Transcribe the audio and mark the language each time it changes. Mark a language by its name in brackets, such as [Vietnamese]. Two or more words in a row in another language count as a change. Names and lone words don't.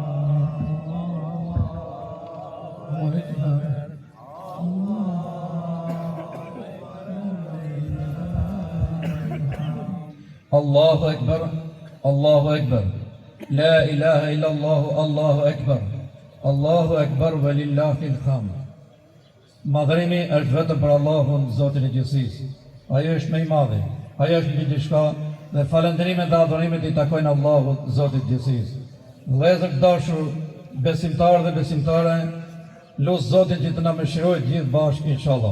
[Arabic] الله أكبر. الله أكبر. الله أكبر. لا إله إلا الله. الله أكبر. الله أكبر ولله الحمد. [Albanian] Madhrimi është vetëm për Allahun, Zotin e gjithësisë. Ajo është më i madhi, ajo është mbi diçka dhe falënderimet dhe adhurimet i takojnë Allahut, Zotit të gjithësisë. Vëllezër të dashur, besimtarë dhe besimtare, lut Zotin që të na mëshirojë gjithë bashkë inshallah.